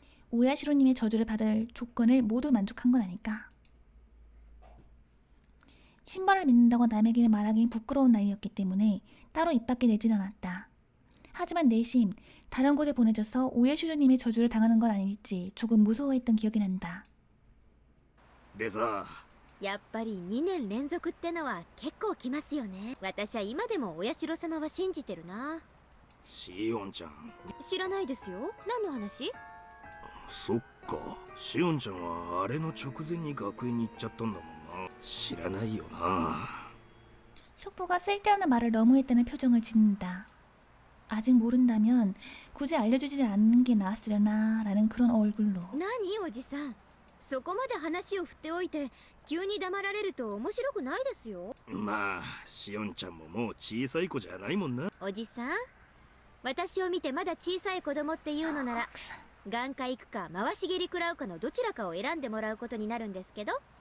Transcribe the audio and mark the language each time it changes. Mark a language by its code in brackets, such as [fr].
[ko] 오야시로님의 저주를 받을 조건을 모두 만족한 건 아닐까. 신발을 믿는다고 남에게 말하기 부끄러운 나이였기 때문에 따로 입 밖에 내진 않았다. 하지만 내심 다른 곳에 보내져서 오야시로님의 저주를 당하는 건 아닐지 조금 무서워했던 기억이 난다. [ja] でさ、やっぱり2年連続ってのは結構きますよね。私は今でもお社様は信じてるな。シオンちゃん。知らないですよ。何の話？そっか。シオンちゃんはあれの直前に学園に行っちゃったんだもんな。知らないよな。 [ko] 숙부가 쓸데없는 말을 너무 했다는 표정을 짓는다. 아직 모른다면 굳이 알려주지 않는 게 나았으려나 라는 그런 얼굴로. [ja] 何おじさん、そこまで話を振っておいて急に黙られると面白くないですよ。まあ、シオンちゃんももう小さい子じゃないもんな。おじさん、私を見てまだ小さい子供っていうのなら眼科行くか回し蹴り食らうかのどちらかを選んでもらうことになるんですけど。